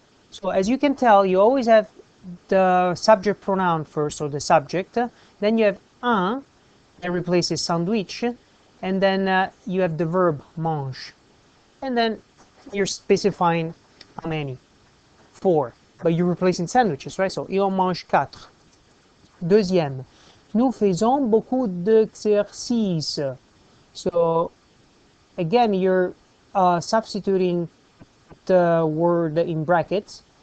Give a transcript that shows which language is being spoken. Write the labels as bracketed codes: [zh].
[en] So as you can tell, you always have the subject pronoun first, or the subject. Then you have un, that replaces sandwich. And then you have the verb mange. And then you're specifying how many. 4. But you're replacing sandwiches, right? [fr] So, il en mange 4. Deuxième. Nous faisons beaucoup d'exercices. [en] So, again, you're substituting the word in brackets.